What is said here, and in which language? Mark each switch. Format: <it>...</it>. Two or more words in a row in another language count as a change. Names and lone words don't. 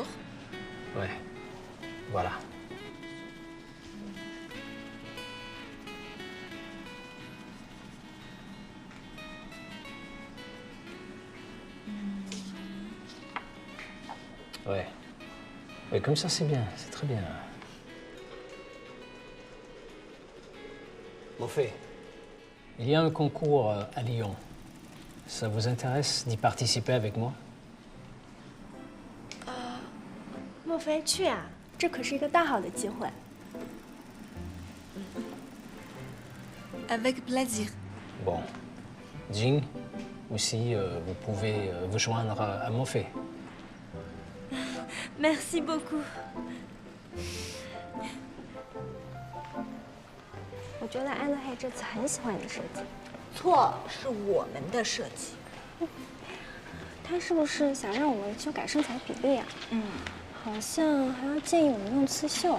<fr>Ouais, voilà. Ouais. Oui, comme ça c'est bien, c'est très bien. Moffet, il y a un concours à Lyon. Ça vous intéresse d'y participer avec moi?</fr> <zh>莫非去啊？这可是一个大好的机会。</zh> <fr>Avec plaisir. Bon. Jing, aussi, vous pouvez vous joindre à Moffet. Merci beaucoup.</fr> <zh>我觉得安德黑这次很喜欢你的设计。错，是我们的设计。他是不是想让我们修改身材比例啊？好像还要建议我们用刺绣。</zh>